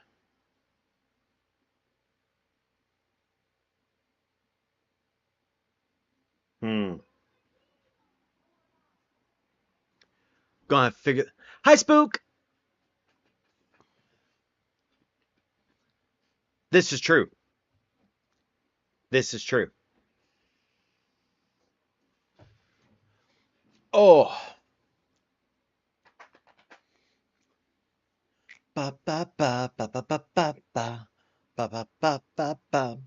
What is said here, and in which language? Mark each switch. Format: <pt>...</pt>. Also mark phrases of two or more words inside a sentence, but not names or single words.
<en>Hmm. Gonna have to figure. Hi, Spook. This is true. This is true. Oh. Ba ba ba ba ba ba ba ba ba ba ba ba ba.</en>